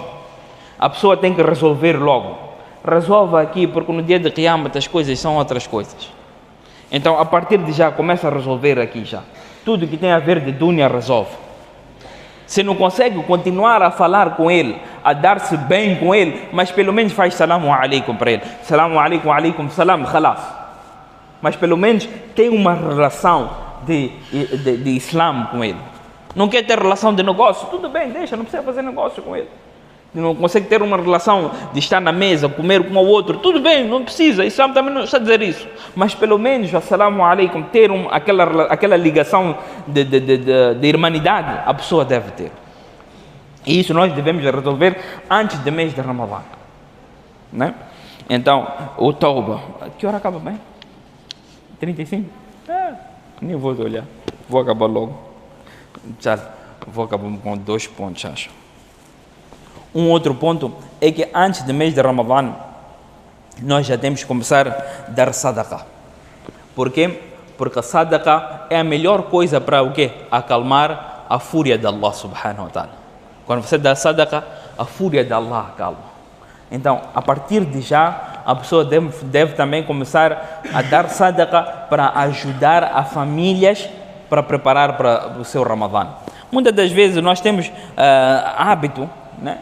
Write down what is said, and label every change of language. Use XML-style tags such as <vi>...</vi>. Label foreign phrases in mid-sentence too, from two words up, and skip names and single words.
<pt>A pessoa tem que resolver logo. Resolva aqui, porque no dia de Qiyamah as coisas são outras coisas. Então, a partir de já, começa a resolver aqui já. Tudo que tem a ver de dunya resolve. Se não consegue continuar a falar com ele, a dar-se bem com ele, mas pelo menos faz</pt> <ar>سلام عليكم</ar> <pt>para ele.</pt> <ar>سلام عليكم، عليكم السلام، خلاص.</ar> <pt>Mas pelo menos tem uma relação de Islam com ele. Não quer ter relação de negócio? Tudo bem, deixa, não precisa fazer negócio com ele. Não consegue ter uma relação de estar na mesa, comer com o outro, tudo bem, não precisa, Islam também não está a dizer isso, mas pelo menos,</pt> <ar>السلام عليكم,</ar> <pt>ter aquela ligação de irmanidade, a pessoa deve ter. E isso nós devemos resolver antes do mês de Ramadã, né? Então, o Tauba, que hora acaba bem? 35? Nem vou olhar, vou acabar logo. Já, vou acabar com 2 pontos, acho. Um outro ponto é que antes do mês de Ramadã, nós já temos que começar a dar sadaqah. Por quê? Porque a sadaqah é a melhor coisa para o quê? Acalmar a fúria de</pt> <ar>الله سبحانه وتعالى.</ar> <pt>Quando você dá sadaqah, a fúria de Allah acalma. Então, a partir de já, a pessoa deve também começar a dar sadaqah para ajudar as famílias para preparar para o seu Ramadã. Muitas das vezes nós temos hábito, né?</pt>